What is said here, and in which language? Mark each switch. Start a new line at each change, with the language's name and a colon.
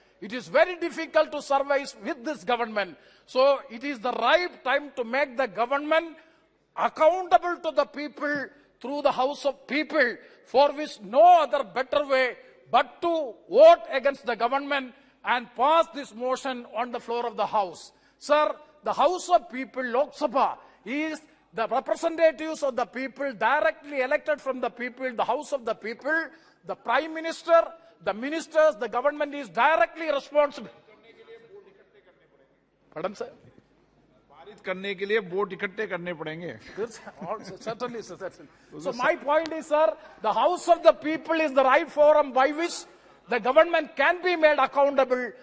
English: It is very difficult to survive with this government. So it is the right time to make the government accountable to the people through the House of People, for which no other better way but to vote against the government and pass this motion on the floor of the House. Sir, the House of People, Lok Sabha, is the representatives of the people directly elected from the people, the House of the People, the Prime Minister, the ministers, the government is directly responsible. Pardon, sir?
Hindi: करने के लिए vote इकट्ठे करने पड़ेंगे.
English: Certainly, sir. Certainly. So my point is, sir, the House of the People is the right forum by which the government can be made accountable.